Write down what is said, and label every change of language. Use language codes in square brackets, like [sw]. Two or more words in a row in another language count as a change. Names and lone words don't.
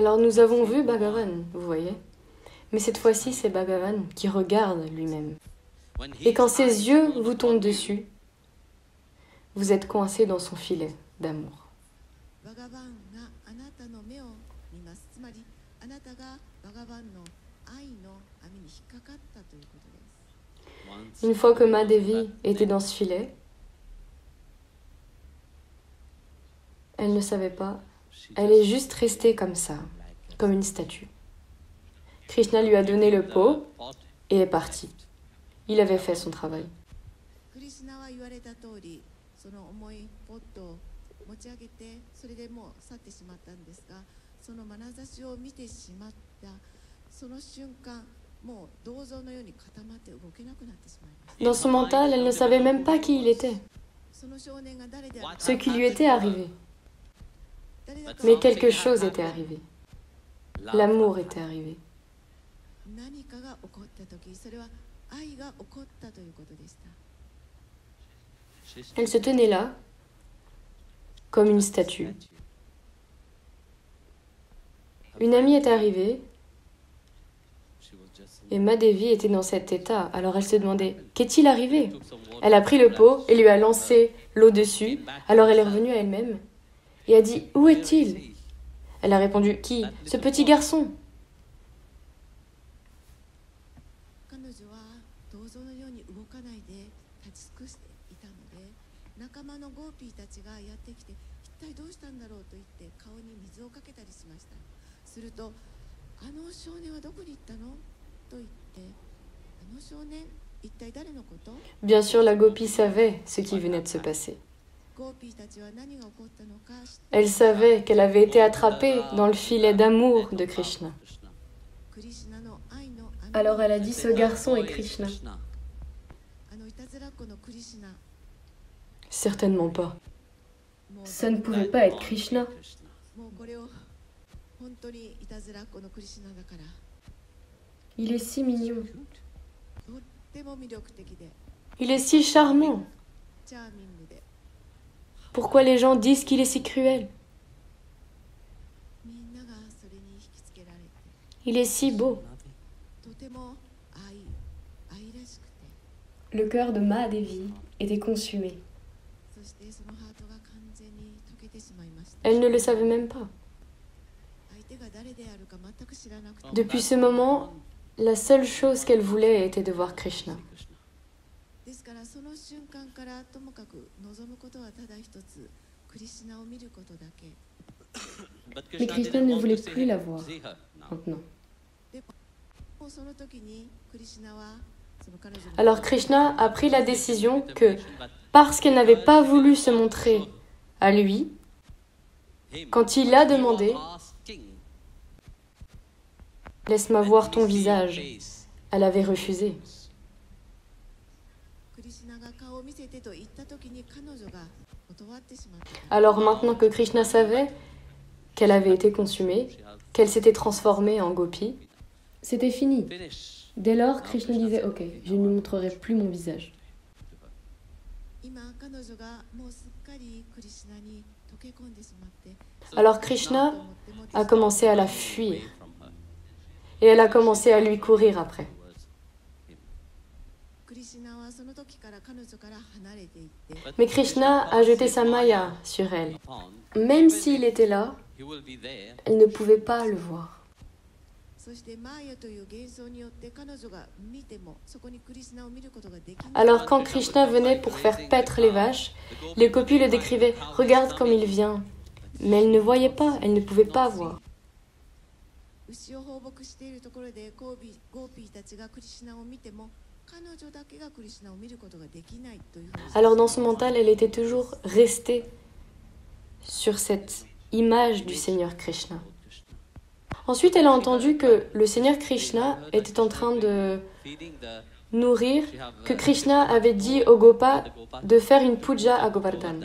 [fr] Alors nous avons vu Bhagavan, vous voyez. Mais cette fois-ci, c'est Bhagavan qui regarde lui-même. Et quand ses yeux vous tombent dessus, vous êtes coincé dans son filet d'amour. [ja] バガバンがあなたの目を見ます。つまりあなたがバガバンの愛の網に引っかかったということです。 [fr] Une fois que Mahadevi était dans ce filet, elle ne savait pas, elle est juste restée comme ça, comme une statue. Krishna lui a donné le pot et est parti. Il avait fait son travail. [ja] クリシュナは言われた通り、その重いポットを持ち上げて、それでもう去ってしまったんですが、その眼差しを見てしまったその瞬間、もう銅像のように固まって動けなくなってしまいました。 [fr] Dans son mental, elle ne savait même pas qui il était, [ja] その少年が誰であるか、 [fr] ce qui lui était arrivé. [ja] 誰だか [fr] Mais quelque chose était arrivé. L'amour était arrivé. [ja] 何かが起こった時、それは愛が起こったということでした。 [fr] Elle se tenait là, comme une statue. Une amie est arrivée et Mahadevi était dans cet état. Alors elle se demandait, qu'est-il arrivé? Elle a pris le pot et lui a lancé l'eau dessus. Alors elle est revenue à elle-même et a dit, où est-il? Elle a répondu, qui? Ce petit garçon. [ja] 彼女は銅像のように動かないで立ち尽くしていたので、仲間のゴーピーたちがやってきて、一体どうしたんだろうと言って顔に水をかけたりしました。するとあの少年はどこに行ったのと言って、あの少年、一体誰のこと？ [fr] Bien sûr, la gopi savait ce qui venait de se passer. [ja] ゴーピーたちは何が起こったのか知って、 [fr] Elle savait qu'elle avait été attrapée dans le filet d'amour de Krishna. [ja] クリシュナの愛の [fr] Alors elle a dit, ce garçon est Krishna. [ja] あのいたずらっ子のクリシュナ、 [fr] Certainement pas. [ja] もう [fr] Ça ne pouvait pas être Krishna. [ja] もうこれを本当にいたずらっ子のクリシュナだから、 [fr] Il est si mignon. [ja] とっても魅力的で [fr] Il est si charmant. [ja] チャーミングで、 [fr] Pourquoi les gens disent qu'il est si cruel? [ja] みんながそれに引きつけられて、 [fr] Il est si beau. [ja] とても愛らしくて、 [fr] Le cœur de Mahadevi était consumé. [ja] そしてそのハートが完全に溶けてしまいました。 [fr] Elle ne le savait même pas. [ja] 相手が誰であるか全く知らなくて、 [fr] Depuis ce moment, la seule chose qu'elle voulait était de voir Krishna. [ja] ですからその瞬間からともかく望むことはただ一つ、クリシュナを見ることだけ。 [fr] Mais Krishna ne voulait plus la voir maintenant. [ja] もうその時にクリシュナはその彼女の [fr] Alors Krishna a pris la décision que, parce qu'elle n'avait pas voulu se montrer à lui, quand il l'a demandé, laisse-moi voir ton visage, elle avait refusé. [ja] クリシュナが顔を見せてと言った時に彼女が断ってしまった。 [fr] Alors maintenant que Krishna savait qu'elle avait été consumée, qu'elle s'était transformée en gopi, C'était fini. Dès lors, Krishna disait, ok, je ne lui montrerai plus mon visage. [ja] 今彼女がもうすっかりクリシュナに溶け込んでしまって、 [fr] alors Krishna a commencé à la fuir et elle a commencé à lui courir après. [ja] クリシュナはその時から彼女から離れていって、 [fr] Mais Krishna a jeté sa maya sur elle. Même s'il était là, elle ne pouvait pas le voir. [ja] そしてマーヤという幻想によって彼女が見てもそこにクリシュナを見ることができない。 [fr] Alors quand Krishna venait pour faire paître les vaches, les gopis le décrivaient, regarde comme il vient. Mais elle ne voyait pas, elle ne pouvait pas voir. [ja] 牛を放牧しているところでゴーピーたちがクリシュナを見ても彼女だけがクリシュナを見ることができないというふうに。 [fr] Alors dans son mental, elle était toujours restée sur cette image du Seigneur Krishna. Ensuite, elle a entendu que le Seigneur Krishna était en train de nourrir, que Krishna avait dit aux Gopas de faire une puja à Govardhan.